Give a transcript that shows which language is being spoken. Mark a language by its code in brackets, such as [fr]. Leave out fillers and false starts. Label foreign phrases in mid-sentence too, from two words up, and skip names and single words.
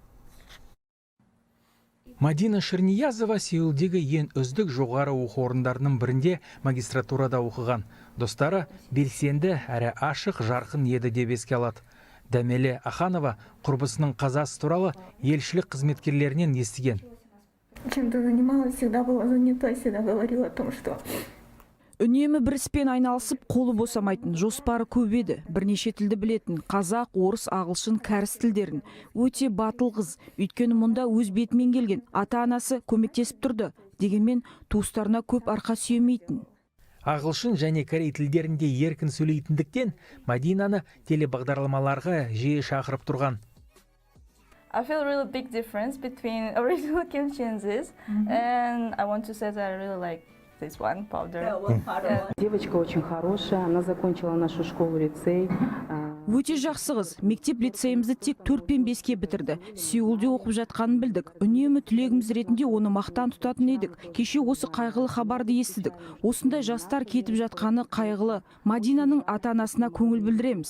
[kk] Мәдина Шерниязова Сеулдегі ең үздік жоғары оқу орындарының бірінде магистратурада оқыған. Достары белсенді әрі ашық жарқын еді деп еске алады. Дәмеле Аханова құрбысының қазасы туралы елшілік қызметкерлерінен естіген. [ru] Чем-то занималась, всегда была занята, всегда говорила о том, что... [kk] Үнемі бір іспен айналысып, қолы босамайтын, жоспары көп еді. Бірнеше тілді білетін, қазақ, орыс, ағылшын, кәріс тілдерін. Өте батыл қыз, өйткені мұнда өз бетімен келген. Ата-анасы көмектесіп тұрды, дегенмен туыстарына көп арқа сүйемейтін. Ағылшын және корей тілдерінде еркін сөйлейтіндіктен Мәдинаны телебағдарламаларға жиі шақырып тұрған. [en] I feel a really big difference between original kimchi and I want to say that I really like this one powder. [ru] Девочка очень хорошая, она закончила нашу школу-лицей. [kk] Өте жақсы қыз. Мектеп лицейімізді тек 4 пен 5-ке бітірді. Сеулде оқып жатқанын білдік. Үнемі түлегіміз ретінде оны мақтан тұтатын едік. Кеше осы қайғылы хабарды естідік. Осындай жастар кетіп жатқаны қайғылы. Мәдинаның ата-анасына көңіл білдіреміз.